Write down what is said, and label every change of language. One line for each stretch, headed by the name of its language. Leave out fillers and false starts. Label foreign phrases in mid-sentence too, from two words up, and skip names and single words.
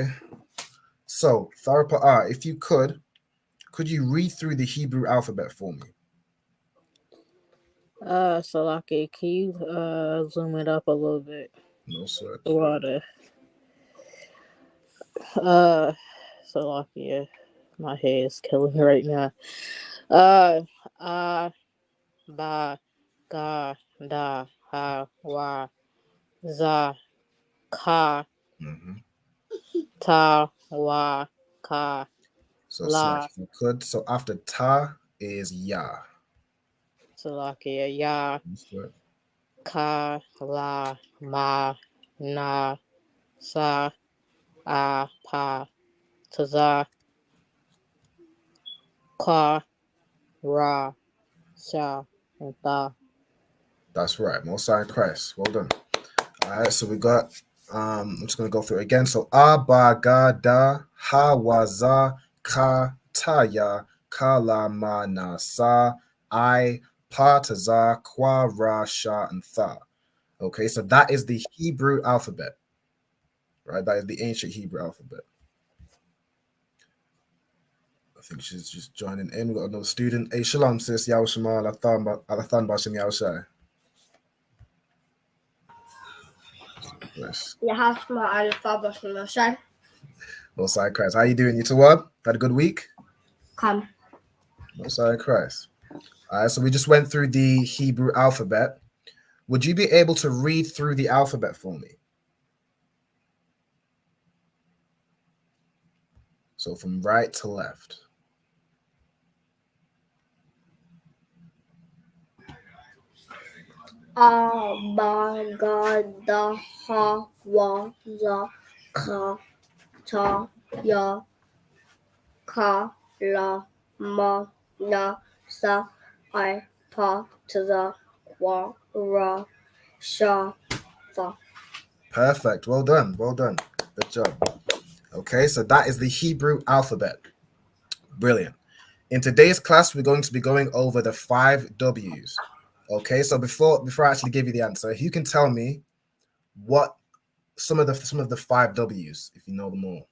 English: So, Tharpa, if you could you read through the Hebrew alphabet for me? Salaki, can you zoom it up a little bit? No, sir. Water. Salaki, my head is killing me right now. Ba, ga, da, ha, wa, za, ka, ta, wa, ka, so la. If you could. So after ta is ya. Salaki, ya, ka, la, ma, na, sa, pa, taza, ka, ra, sha, and tha. That's right. Most High in Christ. Well done. All right. So we got. I'm just gonna go through it again. So abagada hawaza kataya kalamanasa I pataza kwarasha and tha. Okay, so that is the Hebrew alphabet, right? That is the ancient Hebrew alphabet. I think she's just joining in. We've got another student. Hey, shalom, sis. Yao Shema, Alathan Bashim Yao Shai. Yes. Most High Christ. How you doing? You two what? Had a good week? Come. Most High Christ. All right, so we just went through the Hebrew alphabet. Would you be able to read through the alphabet for me? So from right to left. Abagada hawaza kataya kalamanasa I pataza kwarasha. Perfect. Well done. Well done. Good job. Okay, so that is the Hebrew alphabet. Brilliant. In today's class, we're going to be going over the 5 W's. Okay, so before I actually give you the answer, you can tell me what some of the 5 W's, if you know them all.